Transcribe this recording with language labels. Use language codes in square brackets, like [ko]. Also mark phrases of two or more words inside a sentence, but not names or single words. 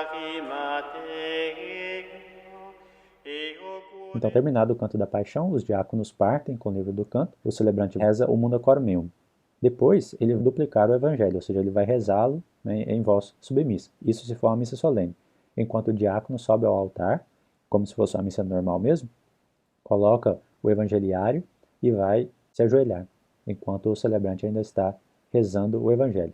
[pt] Então, terminado o canto da Paixão, os diáconos partem com o livro do canto, o celebrante reza o [la] munda cor meum. [pt] Depois, ele vai duplicar o evangelho, ou seja, ele vai rezá-lo em voz submissa. Isso se for uma missa solene. Enquanto o diácono sobe ao altar, como se fosse uma missa normal mesmo, coloca o evangeliário e vai se ajoelhar, enquanto o celebrante ainda está rezando o evangelho.